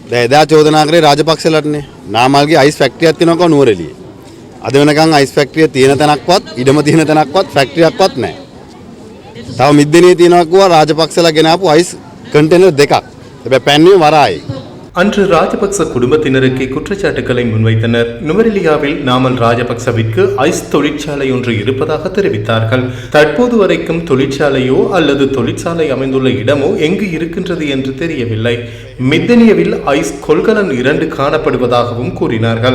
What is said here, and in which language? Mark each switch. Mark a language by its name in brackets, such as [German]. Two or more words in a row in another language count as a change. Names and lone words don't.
[Sinhala] දැන් එදා චෝදනා කරේ රාජපක්ෂලටනේ. නාමල්ගේ අයිස් ෆැක්ටරියක් තියෙනවකෝ නුවරඑළියේ. අද වෙනකන් අයිස් ෆැක්ටරිය තියෙන තැනක්වත් ඉඩම තියෙන තැනක්වත් ෆැක්ටරියක්වත් නැහැ. තව මිද්දෙනියේ තියෙනවා කිව්වා රාජපක්ෂලා ගෙන ආපු අයිස් කන්ටේනර් දෙකක්. හැබැයි පැන්නේ වරායි. [Tamil] அன்று ராஜபக்ச குடும்பத்தினருக்கு குற்றச்சாட்டுகளை முன்வைத்தனர். நுவரெலியாவில் நாமல் ராஜபக்சவிற்கு ஐஸ் தொழிற்சாலை ஒன்று இருப்பதாக தெரிவித்தார்கள். தற்போது வரைக்கும் தொழிற்சாலையோ அல்லது தொழிற்சாலை அமைந்துள்ள இடமோ எங்கு இருக்கின்றது என்று தெரியவில்லை. மித்தனியவில் ஐஸ் கொள்கலன் 2 காணப்படுவதாகவும் கூறினார்கள்.